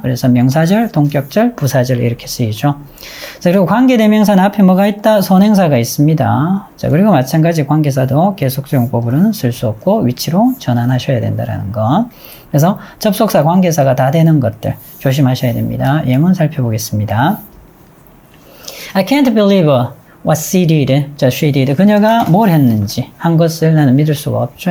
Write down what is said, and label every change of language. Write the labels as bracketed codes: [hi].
[ko] 그래서 명사절, 동격절, 부사절 이렇게 쓰이죠. 자, 그리고 관계대명사는 앞에 뭐가 있다? 선행사가 있습니다. 자, 그리고 마찬가지 관계사도 계속적 용법으로는 쓸 수 없고 위치로 전환하셔야 된다는 거. 그래서 접속사, 관계사가 다 되는 것들 조심하셔야 됩니다. 예문 살펴보겠습니다. [en] I can't believe what she did. [ko] 자, [en] she did. [ko] 그녀가 뭘 했는지 한 것을 나는 믿을 수가 없죠.